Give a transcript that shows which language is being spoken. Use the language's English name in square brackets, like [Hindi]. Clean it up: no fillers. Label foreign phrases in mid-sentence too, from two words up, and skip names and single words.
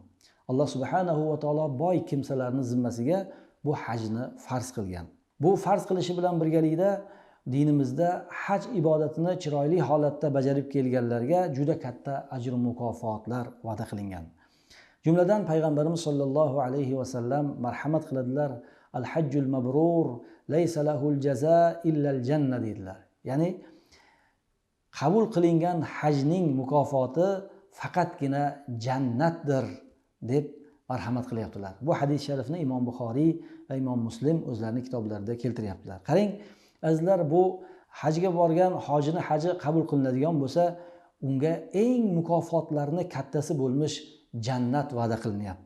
[Uzbek] Alloh subhanahu va taolo boy kimsalarning zimmasiga bu hajni farz qilgan. Bu farz qilishi bilan birgalikda dinimizda haj ibodatini chiroyli holatda bajarib kelganlarga juda katta ajr mukofotlar va'da qilingan. Jumladan payg'ambarimiz [Arabic] صلى الله عليه وسلم [Uzbek] marhamat qiladilar. [Arabic] الحج المبرور ليس له جزاء إلا الجنة dedilar. [Uzbek] Ya'ni qabul qilingan hajning mukofoti faqatgina jannatdir deb marhamat qilyaptilar. Bu hadis sharifni Imom Buxoriy va Imom Muslim o'zlarining kitoblarida keltiryaptilar. Qarang, azizlar, bu hajga borgan hojini haji qabul qilinadigan bo'lsa, unga eng mukofotlarni kattasi bo'lmish jannat va'da qilinyapti.